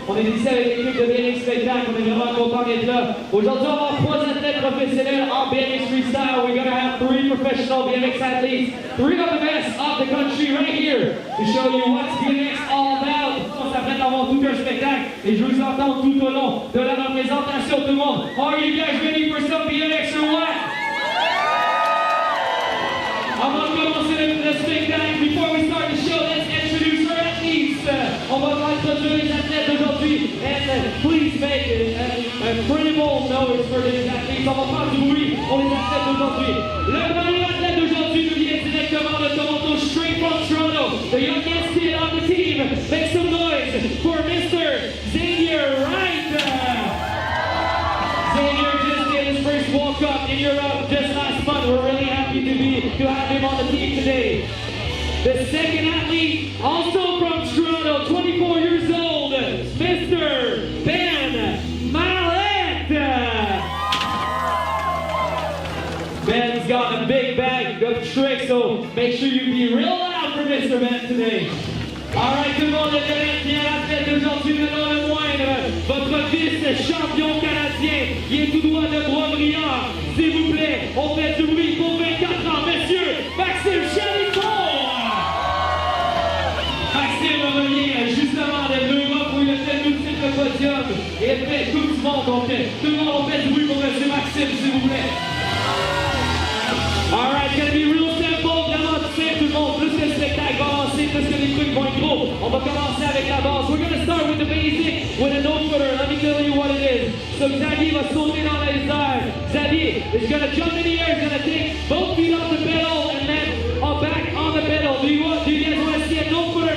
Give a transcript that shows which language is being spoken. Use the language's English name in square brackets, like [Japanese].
[French] On est ici avec l'équipe de BMX Spectacle. On est vraiment content d'être là. Aujourd'hui, on va avoir 3 athlètes professionnels en BMX Freestyle. [English] We're going to have 3 professional BMX athletes, 3 of the best of the country right here to show you what's BMX all about. [French] On s'apprête à avoir tout un spectacle et je vous entends tout au long de la représentation. Tout le monde, [English] are you guys ready for some BMX or what? [French] Avant de commencer le spectacle, [English] before we start the show, let's introduce our athletes. [French] On va introduire les athlètes d'aujourd'hui. [English] And please make a credible noise for these athletes. [French] On va faire du bruit pour les athlètes d'aujourd'hui. Le premier athlète d'aujourd'hui nous vient directement de Toronto, [English] straight from Toronto. The youngest kid on the team. Make some noise for Mr. Xavier Wright. Xavier just did his first walk-up in Europe just last month. We're really happy to have him on the team today. The second athlete, also from Toronto, 24 years old, Mr. Ben Mallet. Ben's got a big bag of tricks, so make sure you be real loud for Mr. Ben today. [French] Alright, tout le monde, le Canadien, l'athlète d'aujourd'hui, mais non le moindre, votre vice-champion canadien, il est tout droit de Bois-Brillant. S'il vous plaît, on fait du bruit pour 24 ans, messieurs, Maxime Chalicourt! Maxime revient justement de l'Europe où il a fait multiples podiums et il fait tout le monde, on fait du bruit pour monsieur Maxime, s'il vous plaît. [English] Alright, it's gonna be real simple, [French] vraiment simple tout le monde, plus le spectacle va avancer, plus que les trucs vont être gros. On va commencer avec la base. [English] We're gonna start with the basic, with a no-footer. Let me tell you what it is. [French] So Xavier va sauter dans les airs. [English] Xavier is gonna jump in the air, he's gonna take both feet off the pedal and then back on the pedal. Do you guys want to see a no-footer?